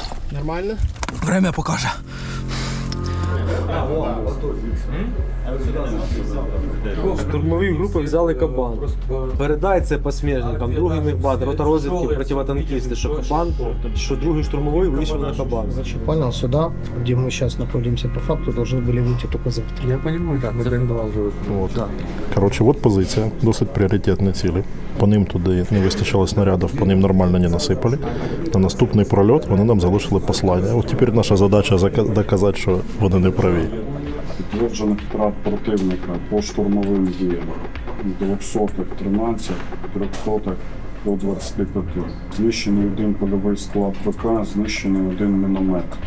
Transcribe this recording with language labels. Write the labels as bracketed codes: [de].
[ru] Нормально? Время [uk] покаже. Штурмові групи взяли кабан. Передай це посмежникам, другий мехбат, рота розвідки, противотанкісти, що кабан, що другий штурмовий вийшов на кабан. [ru] Понял, сюда, где мы сейчас находимся по факту, должны были выйти только завтра. [uk] Я розумію, так, це От. Коротше, от позиція, досить пріоритетні цілі. По ним туди не вистачало снарядів, по ним нормально не насипали. На наступний прольот вони нам залишили послання. От тепер наша задача доказати, що вони не праві. Підтверджених втрат противника по штурмовим діям 213, 300 до 25. Знищений один польовий склад ПК, знищений один міномет.